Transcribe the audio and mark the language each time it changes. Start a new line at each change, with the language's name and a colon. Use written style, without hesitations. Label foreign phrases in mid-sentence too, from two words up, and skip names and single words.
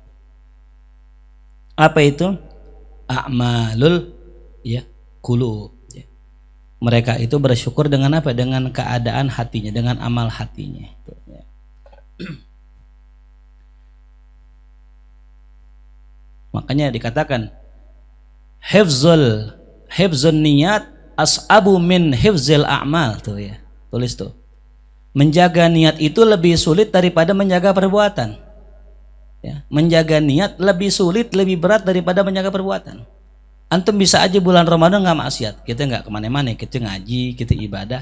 Indonesian: Apa itu?
Arabic: أعمال القلوب.
Indonesian: Ya. Mereka itu bersyukur dengan apa? Dengan keadaan hatinya, dengan amal hatinya. Ya. Makanya dikatakan
Arabic: حفظ النية أصعب من حفظ الأعمال
Indonesian: tuh ya. Tulis tuh. Menjaga niat itu lebih sulit daripada menjaga perbuatan. Ya, menjaga niat lebih sulit, lebih berat daripada menjaga perbuatan. Antum bisa aja bulan Ramadan nggak maksiat, kita nggak kemana-mana, kita ngaji, kita ibadah.